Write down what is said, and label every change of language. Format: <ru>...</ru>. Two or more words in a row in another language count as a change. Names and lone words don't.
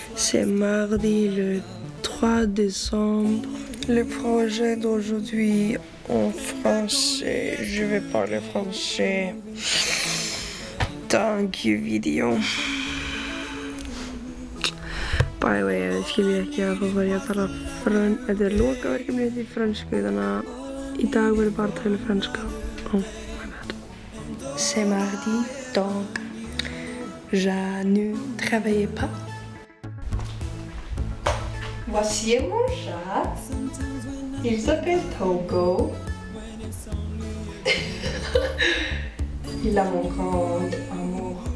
<fr>C'est mardi le 3 décembre. Le projet d'aujourd'hui en français. Je vais parler français dans une vidéo.</fr> <en>By the way,</en> <is>ef þið skiljið ekki að þá var ég að tala þetta er lokaverkefnið í frönsku, þannig að í dag verður bara að tala franska.</is> <en>Oh my bad.</en> <fr>C'est mardi, donc je ne travaille pas. Voici mon chat. Il s'appelle Togo. Il a mon grand amour.</fr>